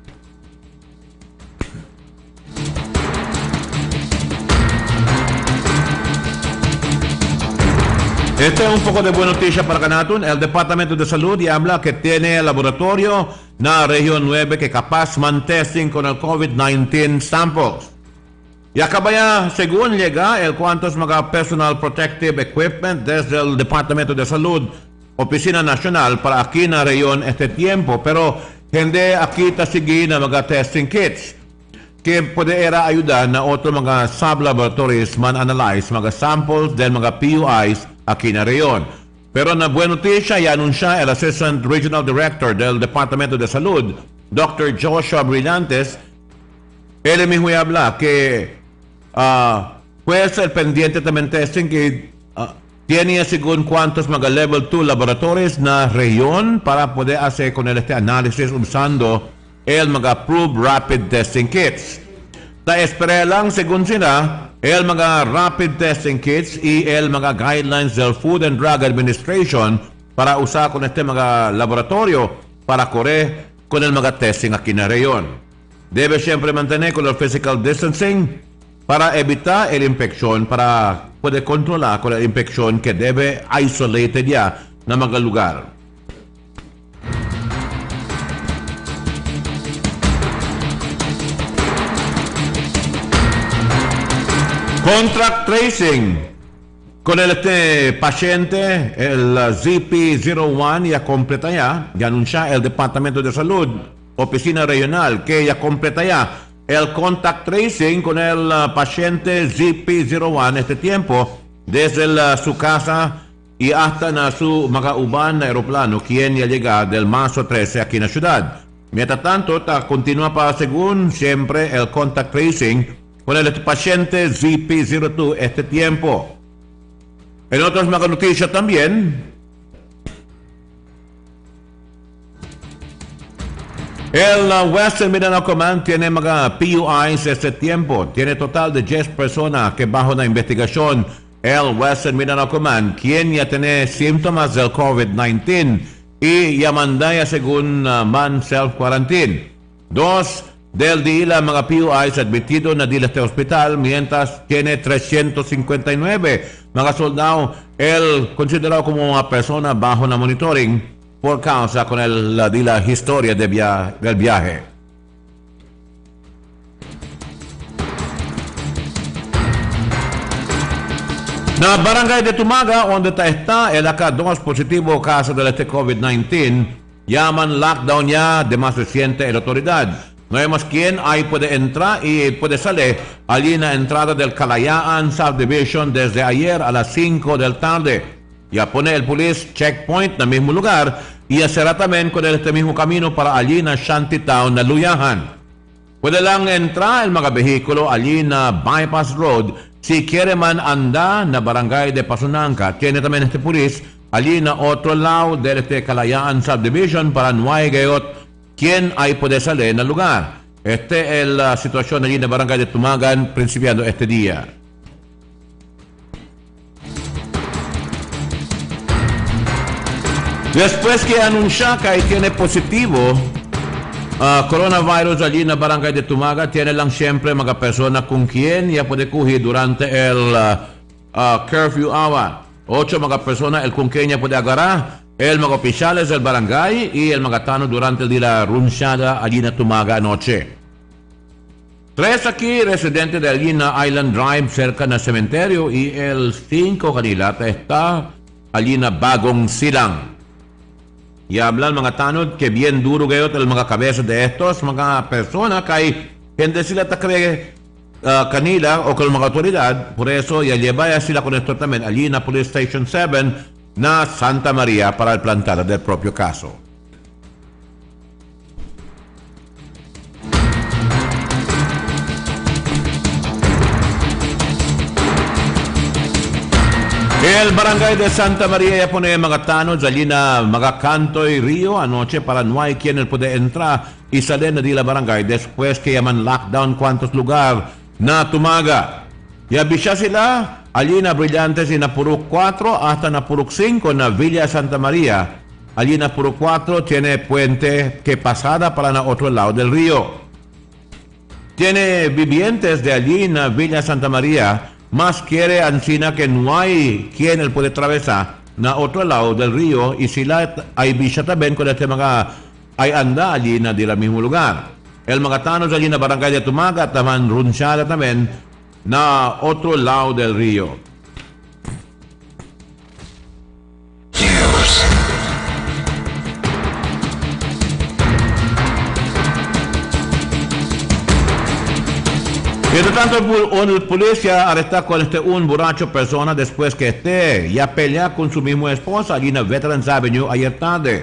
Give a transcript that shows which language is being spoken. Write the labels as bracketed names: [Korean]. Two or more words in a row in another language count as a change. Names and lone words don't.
[Chavacano] Este es un poco de buena noticia para Canatun. El Departamento de Salud ya habla que tiene el laboratorio en la región 9 que capaz man testing con el COVID-19 samples. Y acaba ya, según llega, el cuantos mga [English] personal protective equipment [Chavacano] desde el Departamento de Salud, Oficina Nacional para aquí en la región tiempo, pero hindi aquí ta sige na mga [English] testing kits [Chavacano] que puede era ayudar na otro mga sub-laboratories man analyze mga samples del mga PUIs aquí na reyon. Pero na buena noticia, ya anuncia el [English] Assistant Regional Director [Chavacano] del Departamento de Salud, Dr. Joshua Brillantes, él mismo habla que pues el pendiente también testing que tiene según cuántos mga [English] level 2 laboratories [Chavacano] na región para poder hacer con este análisis usando el mga [English] approved rapid testing kits. [Chavacano] Ta espera lang según sila el mga [English] rapid testing kits [Chavacano] y el mga guidelines del Food and Drug Administration para usar con este mga laboratorio para correr con el mga testing aquí na región. Debe siempre mantener con el [English] physical distancing [Chavacano] para evitar el infección, para poder controlar con la infección que debe isolated ya na mga lugar. [English] Contract tracing. [Chavacano] Con este paciente, el ZP01 ya completa ya anuncia el Departamento de Salud, Oficina Regional, que ya completa ya el [English] contact tracing [Chavacano] con el paciente ZP01 este tiempo, desde su casa y hasta na su mga uban na aeroplano, quien ya llega del marzo 13 aquí en la ciudad. Mientras tanto, continúa para según siempre el [English] contact tracing [Chavacano] con el paciente ZP02 este tiempo. En otras mga noticias también, el Western Mindanao Command tiene mga PUIs este tiempo. Tiene total de 10 personas que bajo la investigación el Western Mindanao Command, quien ya tiene síntomas del COVID-19 y ya manda ya según man self-quarantine. 2 del día mga PUIs admitido na dila este hospital, mientras tiene 359 mga soldado, el considerado como una persona bajo la monitoring por causa con la historia del viaje. Na barangay de Tumaga, donde está el acá 2 positivo caso de este COVID-19, llaman lockdown ya de más reciente la autoridad. No hay más quien ahí puede entrar y puede salir allí en la entrada del Kalayaan Subdivision desde ayer a las 5 de la tarde. Ya pone el [English] police checkpoint [Chavacano] en el mismo lugar y hacerá también con este mismo camino para allí en Shantytown na Luyahan. Puede lang entrar el mga vehículo allí na Bypass Road si quiere man andar na barangay de Pasunanca. Tiene también este police allí na otro lado de este Kalayaan Subdivision para no hay gayot quien hay puede salir en el lugar. Esta es la situación allí en la barangay de Tumagan principiando este día. Después que anuncia que tiene positivo coronavirus allí en la barangay de Tumaga, tiene lang siempre mga persona con quien ya puede coger durante el [English] curfew hour. [Chavacano] 8 mga persona el con quien ya puede agarrar. El mga oficiales del barangay y el magatano durante el día runchada allí en Tumaga anoche. 3 aquí residentes de allí en Island Drive cerca del cementerio y el 5 kanila está allí en Bagong Silang. Y hablan mga tanod que bien duro gayot el mga cabezas de estos mga personas kay hindi sila takre kanila o con mga autoridad, por eso ya lleva sila con esto también allí en Police Station 7 na Santa Maria para el plantada del propio caso. El barangay de Santa Maria ya pone mga tanod allí na mga Cantoy Rio anoche para no hay quien puede entrar y salir de la barangay después que llaman lockdown cuantos lugar na Tumaga. Y abisya sila allí na Brillantes y na Purok 4 hasta na Purok 5 na Villa Santa Maria. Allí na Purok 4 tiene puente que pasada para na otro lado del río. Tiene vivientes de allí na Villa Santa Maria, más quiere ancina que no hay quien él puede atravesar na otro lado del río y sila ay bisya también con este mga ay anda allí na di la mismo lugar. El mga tanos allí na barangay de Tumaga taman runchada también na otro lado del río. Mientras tanto, el policía arresta con un borracho persona después que ya pelea con su misma esposa allí en Veterans Avenue ayer tarde.